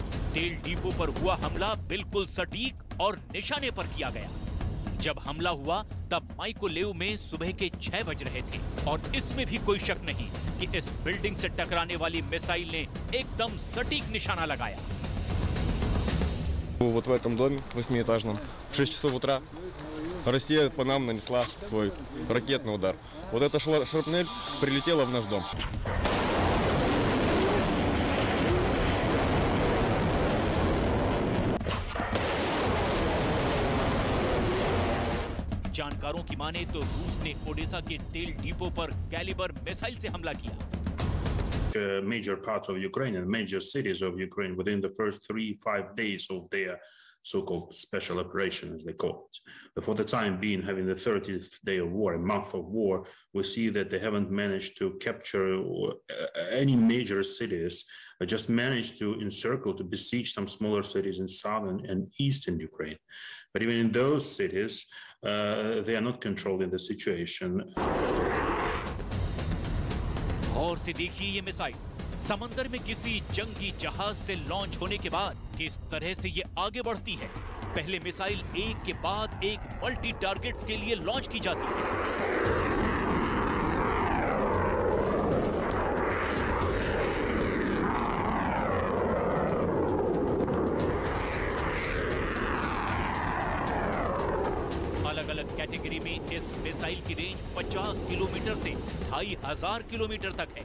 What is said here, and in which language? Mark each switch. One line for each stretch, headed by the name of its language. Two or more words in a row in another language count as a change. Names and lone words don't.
Hindi: तेल डिपो पर हुआ हमला बिल्कुल सटीक और निशाने पर किया गया। जब हमला हुआ तब माइकोलेव में सुबह के 6 बज रहे थे और इसमें भी कोई शक नहीं कि इस बिल्डिंग से टकराने वाली मिसाइल ने एकदम सटीक निशाना लगाया।
Russian: Вот в этом доме 8-этажном в 6 часов утра Россия по нам нанесла свой ракетный удар. Вот эта шрапнель прилетела в наш дом.
Hindi: जानकारों की माने तो रूस ने ओडेसा के तेल डिपो पर कैलिबर मिसाइल से हमला किया।
English: Major parts of Ukraine and major cities of Ukraine within the first 3-5 days of their so-called special operation, as they call it. But for the time being, having the 30th day of war, a month of war, we see that they haven't managed to capture any major cities, just managed to encircle, to besiege some smaller cities in southern and eastern Ukraine. But even in those cities, they are not controlling the situation.
Hindi: और से देखिए ये मिसाइल समंदर में किसी जंगी जहाज से लॉन्च होने के बाद किस तरह से ये आगे बढ़ती है। पहले मिसाइल एक के बाद एक
English: multi targets
Hindi: के लिए लॉन्च की जाती है। अलग अलग कैटेगरी में इस मिसाइल की रेंज 50 किलोमीटर से 2500 किलोमीटर तक है।